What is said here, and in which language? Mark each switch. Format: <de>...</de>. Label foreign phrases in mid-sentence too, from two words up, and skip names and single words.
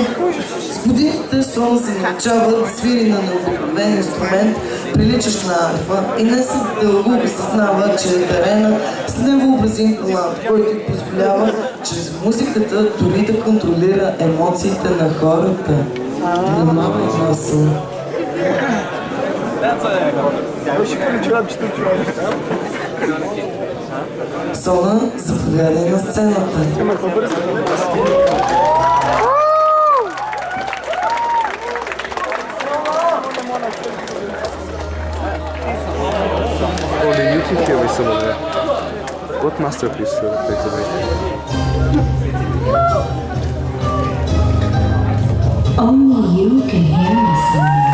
<bg>С годините Сона се научава да свири на необикновен инструмент, приличащ на арфа, и не се дълго осъзнава, че е дарена с невъобразим талант, който й позволява чрез музиката дори да контролира емоциите на хората. Внимавай, Сона. Сона, заповядай на сцената.</bg> <en>Only you can hear me some of that. What masterpiece should I play today? Only you can hear me sing.</en>